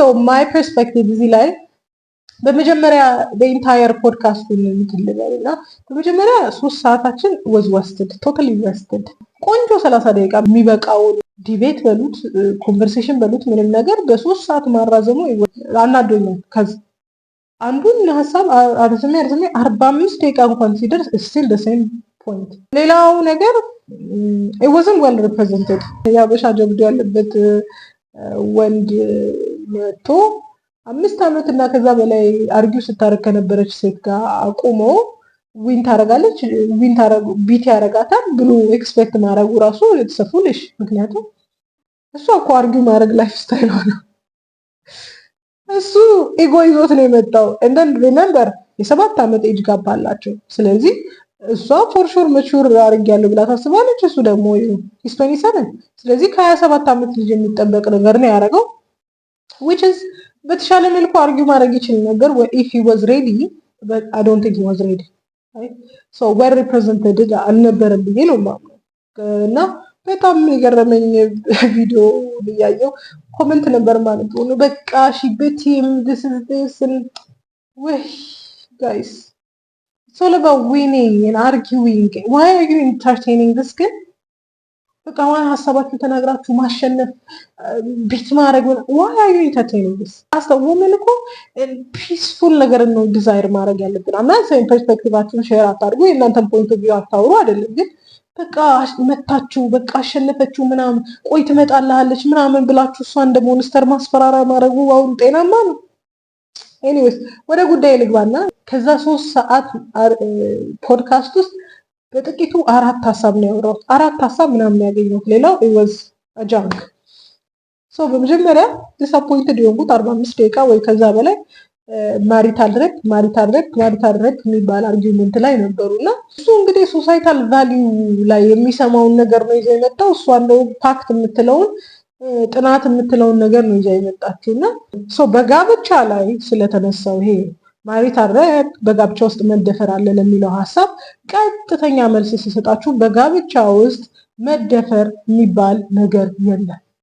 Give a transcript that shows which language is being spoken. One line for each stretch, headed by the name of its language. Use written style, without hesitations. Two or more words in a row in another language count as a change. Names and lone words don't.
English: my perspective
Amharic: እዚህ ላይ በመጀመሪያ በኢንታየር ፖድካስቱን የምትልበልና በመጀመሪያ 3 ሰዓታችን
English: was wasted totally wasted።
Amharic: ቆንጆ 30 ደቂቃ የሚበቃውን ዲቤት በሉት ኮንቨርሴሽን በሉት ምንም ነገር በ3 ሰዓት ማራዘሙ አናዶኛል። ከዚ አንዱን ሀሳብ አርዝሜ 45 ደቂቃ እንኳን ሲደርስ
English: still the same point።
Amharic: ሌላው ነገር
English: it wasn't well represented።
Amharic: ያበሻ ጀብዱ ያለበት ወንድ መጥቶ 5 ዓመት እና ከዛ በላይ አርጊው ስታረግ ከነበረች ሴት ጋር አቁሞ ዊን ታረጋለች ቢት ያረጋታል ብሎ ኤክስፔክት ማድረጉ ራሱ የተሰፉልሽ። ምክንያቱም እሱ እኮ አርጊው ማድረግ
English: life style
Amharic: ነው። እሱ ኢጎ ይዞት ነው የመጣው። እንደን ሪሜምበር የ7 ዓመት ኤጅ ጋፕ አላቸው። ስለዚህ እሷ
English: for sure mature
Amharic: አድርጊያለሁ ብላ ታስባለች። እሱ ደግሞ ኢስ 27። ስለዚህ ከ27 ዓመት ልጅ የሚጠበቅ ነገር ነው ያደረገው።
English: which is
Amharic: በተሻለ መልኩ አርጊው ማድረግ ይችል ነበር
English: if he was ready, but I don't think he was ready, right? so well represented
Amharic: አልነበረም ብዬ ነው የማምነው። እና በጣም የገረመኝ ቪዲዮ ያየው ኮሜንት ነበር ማለት ነው። በቃ ሺ በቲም
English: this is this and
Amharic: ወይ
English: guys, it's all about winning and arguing. Why are you entertaining this kid?
Amharic: በቃ ዋና ሀሳባችሁ ተናግራችሁ ማሸነፍ ቢት ማድረግ
English: why are you entertaining this?
Amharic: አስተውሉን እኮ ፒስፉል ነገር ነው ዲዛይር ማድረግ ያለብን። አናንተ ፐርስፔክቲቫችሁን ሼር አታርጉ፣ የእናንተን
English: point of view
Amharic: አታውሩ አይደለም። ግን በቃ መታችሁ በቃ አሸነፈችሁ ምናምን ቆይ ትመጣላለች ምናምን ብላችሁ እሷ እንደ ሞንስተር ማስፈራራ ማድረጉ አሁን ጤናማ ነው? ኤኒዌይስ ወደ ጉዳይ ልግባና ከዛ 3 ሰዓት ፖድካስት ውስጥ በጥቂቱ 4 ሀሳብ ነው ያወራሁት። 4 ሀሳብ ምናምን ያገኘሁት፣ ሌላው
English: it was a junk.
Amharic: so በመጀመሪያ ዲስአፖይንትድ የሆንኩት 45 ደቂቃ ወይ ከዛ በላይ
English: marital rape
Amharic: የሚባል አርጊውመንት ላይ ነበሩና እሱ እንግዲህ
English: societal value
Amharic: ላይ የሚሰማውን ነገር ነው ይዘው የመጣው። እሷ እንደው ፓክት የምትለውን ጥናት የምትለውን ነገር ነው ይዘው የመጣችውና በጋብቻ ላይ ስለተነሳው ይሄ
English: marital rape
Amharic: በጋብቻ ውስጥ መደፈር አለ ለሚለው ሀሳብ ቀጥተኛ መልስ ሲሰጣችሁ በጋብቻ ውስጥ መደፈር የሚባል ነገር የለም።